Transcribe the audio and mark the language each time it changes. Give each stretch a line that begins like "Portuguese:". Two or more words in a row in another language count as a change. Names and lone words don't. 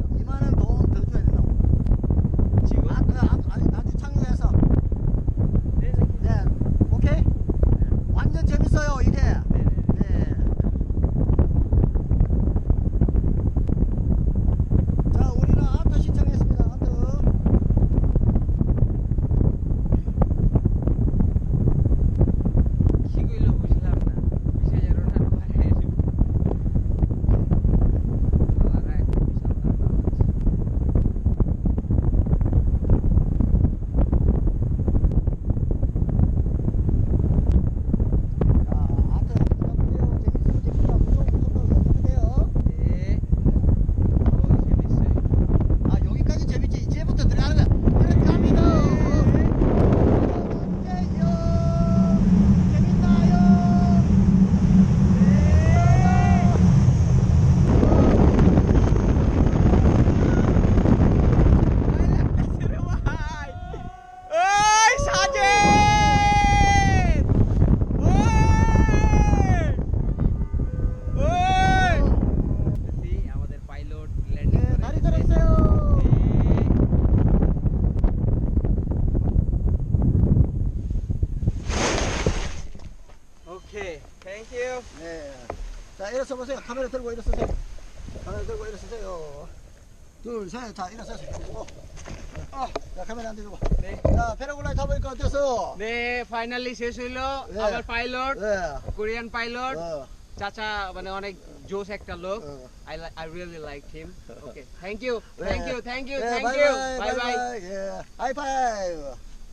Korean: 2만 원 돈 더 줘야 된다고. 지금? 아주 창의해서. 네. 네, 오케이? 완전 재밌어요, 이게. 네. 자, 우리는 아트 신청했습니다. 아트.
Bangla: কিগুলো বুঝলাম না। 20,000 ওঠার পরে আলাদা একটা বিশাল দাম আছে।
Korean: 자, 아트 해볼게요. 재밌다. 무서워. 네. 오, 재밌어요. 아, 여기까지 재밌지. 이제부터 들어가는 거야. 들어갑니다. 재밌나요? 들어와. 어이 사진!
Bangla: ওই! আমাদের
English: pilot landing
Korean: 네,
Bangla: করে
Korean: 다리
Bangla: দিয়েছে।
Korean: 들어주세요. 오케이.
English: Thank you.
Korean: 네. 자, 일어서 보세요. 카메라 들고 일어서세요. 카메라 들고 일어서세요. 둘, 셋. 자, 일어서세요. 자, 카메라 안 들고. 네. 자, 패러글라이드 타보니까 어땠어? 네,
Bangla: ফাইনালি শেষ হইলো।
Korean: 네.
Bangla: আমার পাইলট,
Korean: 네.
English: Korean pilot,
Korean: 어,
Bangla: চাচা মানে অনেক জোশ একটা লোক।
Korean: 어.
English: I really liked him. Okay. Thank you.
Korean: 네.
English: Thank you.
Korean: 네,
English: Thank you. bye bye, Bye bye.
Korean: 예. 하이파이브.